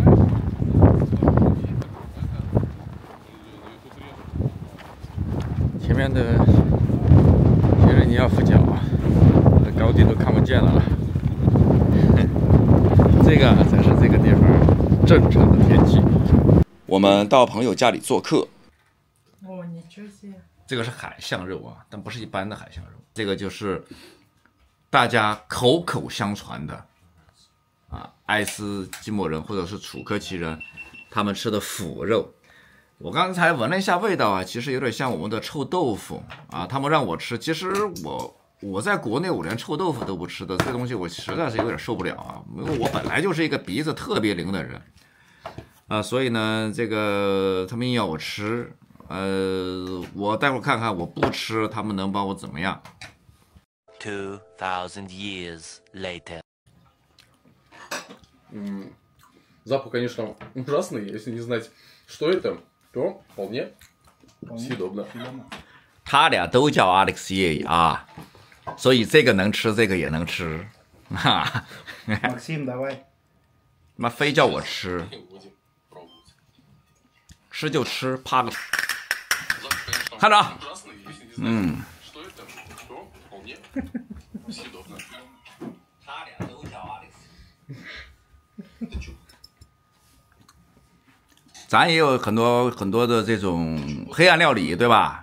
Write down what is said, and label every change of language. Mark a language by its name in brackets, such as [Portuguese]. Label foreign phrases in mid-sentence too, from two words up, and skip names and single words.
[Chinese] 前面的其实你要扶脚啊，高地都看不见了啊。这个才是这个地方正常的天气。我们到朋友家里做客， [Russian] О, ничего себе. [Chinese] 这个是海象肉啊，但不是一般的海象肉，这个就是大家口口相传的啊，爱斯基摩人或者是楚科奇人他们吃的腐肉。我刚才闻了一下味道啊，其实有点像我们的臭豆腐啊。他们让我吃，其实我在国内我连臭豆腐都不吃的，这东西我实在是有点受不了啊。因为我本来就是一个鼻子特别灵的人啊，所以呢，这个他们硬要我吃，我待会儿看看我不吃，他们能把我怎么样 [English] ？2000 years later. [Russian] Запах, конечно, ужасный. Если не знать, что это, то вполне съедобно. [Chinese] 他俩都叫 Alexey 啊， 所以这个能吃，这个也能吃，哈。 [Russian] Максим, давай. [Chinese] 妈非叫我吃，吃就吃，怕个。看着啊，咱也有很多的这种黑暗料理，对吧？